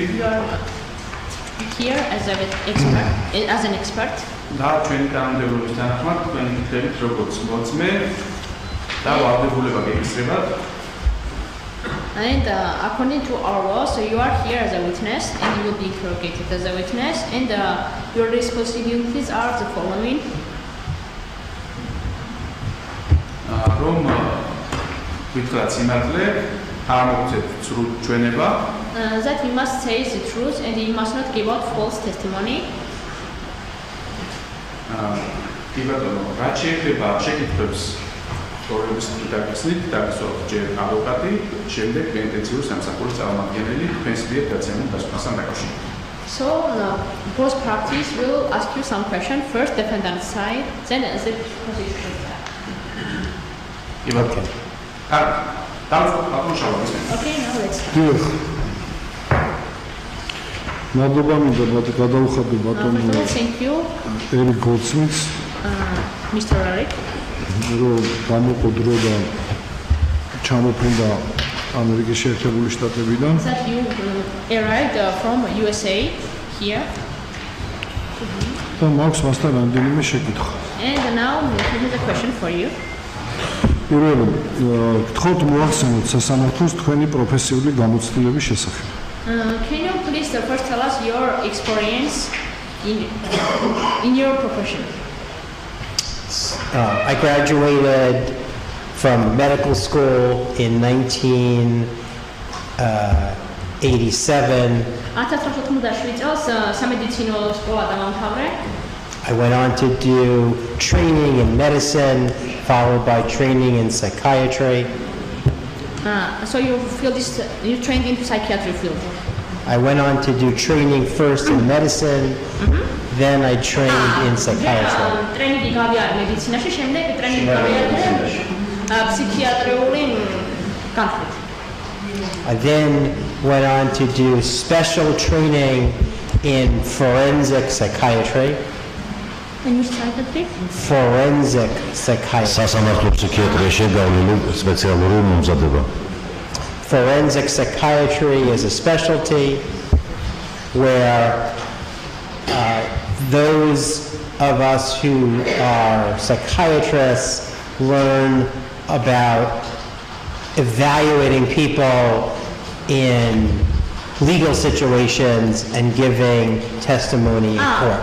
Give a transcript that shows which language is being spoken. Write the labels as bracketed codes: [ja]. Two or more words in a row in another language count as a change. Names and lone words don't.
[en] Here as an expert. [ka] და ჩვენი თანამდებობის თანახმად თქვენ გითხებით როგორც მოწმე და ვალდებულება გეკისრებათ. [en] And according to our law, so you are here as a witness and you will be interrogated as a witness, and your responsibilities are the following. [ka] რომ გითხრათ სიმართლე, არ მოგცეთ ცრუ ჩვენება. [en] That you must say the truth and you must not give out false testimony. [ka] კი ბატონო, რაც შეიძლება შეკითხვებს სწორების დაგისვით, დაგისვათ ჯერ ადვოკატი, შემდეგ პენტენციურ სამსახურის წარმომადგენელი თქვენს მიერ დაცემულ დასკვნასთან დაკავშირებით. [en] So both parties will ask you some question. First, defendant side, then the prosecution side. [ka] კი ბატონო. კარგი. დავუშვათ. [en] Okay, now let's start. [ka] დიახ. მადლობა მინდა გადავხადე ბატონო. [en] Thank you. [ka] ერიკ გოლდსმიტს. [en] Mr. Eric. [ka] რომ გამოყოდრო და ჩამოფრინდა ამერიკის შეერთებული შტატებიდან. [en] That you arrived from USA here. [ka] და მაქვს მასთან რამდენიმე შეკითხვა. [en] And now here's a question for you. [ka] პირველი, გთხოვთ მოახსენოთ სასამართლოს თქვენი პროფესიული გამოცდილების შესახებ. [en] Can you please first tell us your experience in your profession? I graduated from medical school in 1987. I went on to do training in medicine, followed by training in psychiatry. So you trained into psychiatry field. I went on to do training first in medicine, then I trained in psychiatry. [ka] ტრენინგი გავიარე მედიცინაში, შემდეგ ტრენინგი გავიარე ფსიქიატრიული განხრით. [en] I then went on to do special training in forensic psychiatry. Can you start that please? Forensic psychiatry. [ka] სასამართლო ფსიქიატრიაში გავლილი სპეციალური მომზადება. [en] Forensic psychiatry is a specialty where those of us who are psychiatrists learn about evaluating people in legal situations and giving testimony in court.